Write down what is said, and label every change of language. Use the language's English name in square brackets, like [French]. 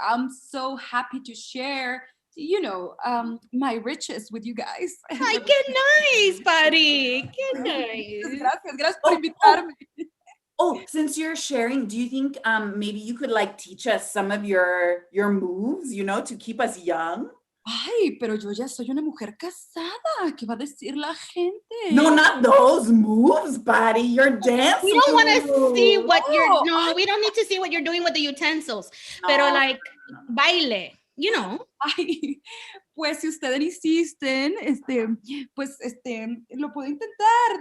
[English] I'm so happy to share my riches with you guys. [Spanish] Ay, qué nice, Pari. Qué nice. Gracias por invitarme. [English] Since you're sharing, do you think maybe you could teach us some of your moves, to keep us young? [Spanish] Ay, pero yo ya soy una mujer casada. ¿Qué va a decir la gente? [English] No, not those moves, buddy. You're dancing. We don't want to see what we don't need to see what you're doing with the utensils. [Spanish] No, pero baile, Ay, pues si ustedes insisten, pues lo puedo intentar.